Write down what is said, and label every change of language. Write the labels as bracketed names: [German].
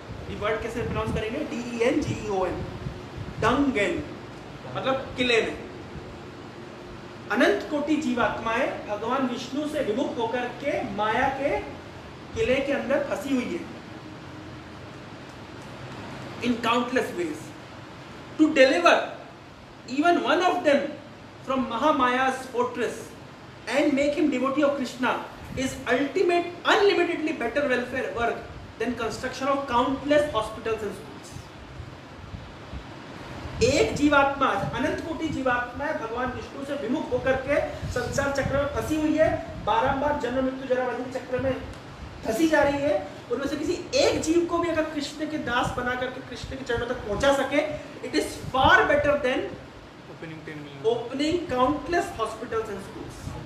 [Hindi] ये वर्ड कैसे प्रोनाउंस करेंगे? DENGEON, डंगेन, मतलब किले में। अनंत कोटि जीवात्माएं भगवान विष्णु से विमुख होकर के माया के किले के अंदर फंसी हुई है, [English] In countless ways. To deliver even one of them from Mahamaya's fortress and make him devotee of Krishna is ultimate, unlimitedly better welfare work than construction of countless hospitals and schools. [Hindi] एक जीवात्मा, अनंत कोटि जीवात्मा भगवान विष्णु से विमुख होकर के संसार चक्र में फंसी हुई है, बारंबार जन्म मृत्यु जरा व्याधि चक्र में फंसी जा रही है। उनमें से किसी एक जीव को भी अगर कृष्ण के दास बना करके कृष्ण के चरणों तक पहुंचा सके, [English] It is far better than opening countless hospitals and schools.